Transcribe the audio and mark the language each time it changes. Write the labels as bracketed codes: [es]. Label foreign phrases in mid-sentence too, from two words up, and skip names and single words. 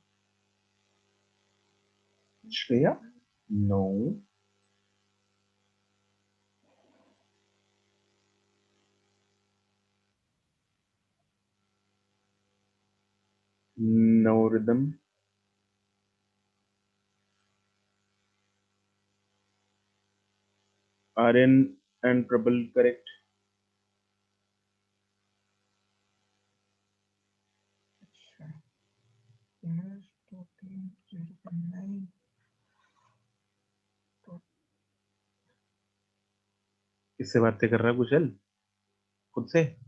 [en] श्रेया no, no rhythm, Aryan and Prabal correct। [hi] अच्छा इमेज 0.9 तो किससे बातें कर रहा है कुशल? खुद से?